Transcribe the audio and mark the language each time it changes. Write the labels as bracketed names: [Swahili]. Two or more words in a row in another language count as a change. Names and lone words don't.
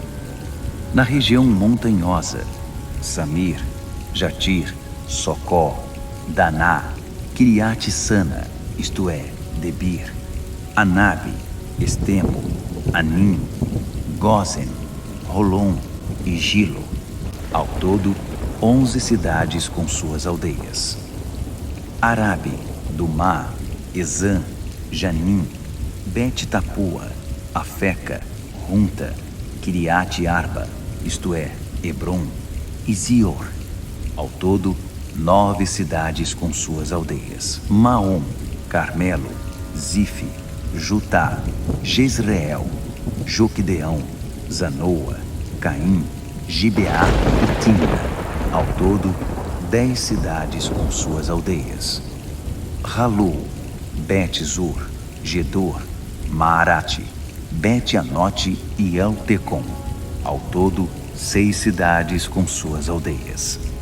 [Portuguese] Na região montanhosa, Samir, Jatir, Socó, Daná, Kiriat-Sana, isto é, Debir, Anabe, Estemo, Anim, Gozen, Rolon e Gilo. Ao todo, 11 cidades com suas aldeias. Arabe, Dumá, Ezã, Janim, Bet-Tapua, Afeca, Runta, Kiriat-Arba, isto é, Hebron, e Zior. Ao todo, 9 cidades com suas aldeias. Maom, Carmelo, Zife, Jutá, Jezreel, Joquedeão, Zanoa, Caim, Gibeá e Timna. Ao todo, 10 cidades com suas aldeias. Ralu, Bet-Zur, Gedor, Maarate, Bet-Anote e Eltecom. Ao todo, 6 cidades com suas aldeias.